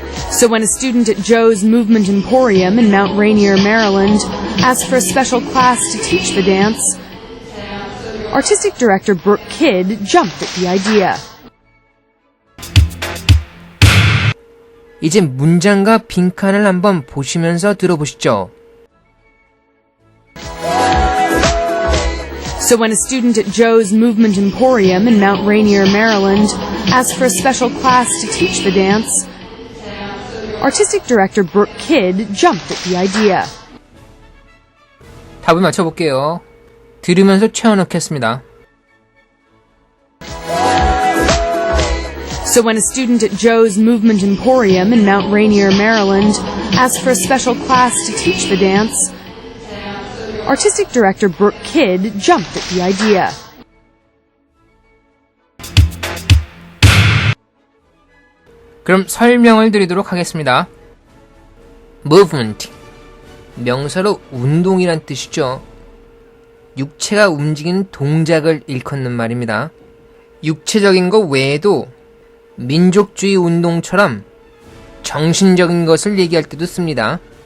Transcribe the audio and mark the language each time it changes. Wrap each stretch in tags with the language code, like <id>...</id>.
<en>So when a student at Joe's Movement Emporium in Mount Rainier, Maryland, asked for a special class to teach the dance, Artistic Director Brooke Kidd jumped at the idea.</en> <ko>이제 문장과 빈칸을 한번 보시면서 들어보시죠.</ko> <en>So when a student at Joe's Movement Emporium in Mount Rainier, Maryland, asked for a special class to teach the dance, Artistic Director Brooke Kidd jumped at the idea.</en> <ko>답을 맞춰볼게요. 들으면서 채워넣겠습니다.</ko> <en>So when a student at Joe's Movement Emporium in Mount Rainier, Maryland, asked for a special class to teach the dance, Artistic Director Brooke Kidd jumped at the idea.</en> <ko>그럼 설명을 드리도록 하겠습니다. movement, 명사로 운동이란 뜻이죠. 육체가 움직이는 동작을 일컫는 말입니다. 육체적인 것 외에도 민족주의 운동처럼 정신적인 것을 얘기할 때도 씁니다.</ko>